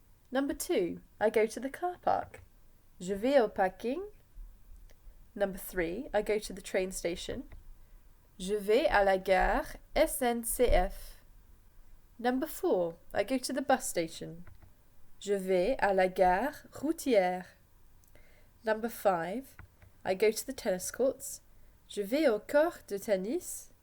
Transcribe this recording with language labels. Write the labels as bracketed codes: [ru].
[en] Number 2, I go to the car park. [fr] Je vais au parking. [en] Number 3, I go to the train station. [fr] Je vais à la gare SNCF. [en] Number 4, I go to the bus station. [fr] Je vais à la gare routière. [en] Number 5, I go to the tennis courts. [fr] Je vais au court de tennis.